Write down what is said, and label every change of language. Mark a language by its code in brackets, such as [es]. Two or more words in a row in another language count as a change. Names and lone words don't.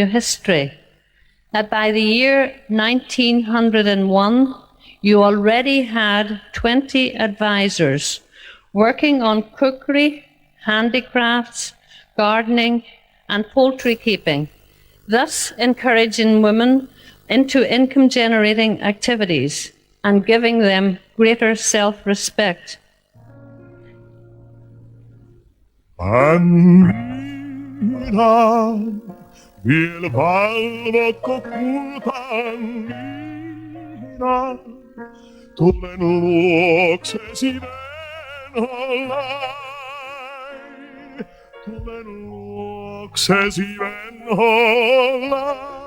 [en] history that by the year 1901, you already had 20 advisors working on cookery, handicrafts, gardening, and poultry keeping, thus encouraging women into income-generating activities and giving them greater self-respect. [fi] Minä vielä valvotko kultaan minä tulen luoksesi venhollain, tulen luoksesi venhollain.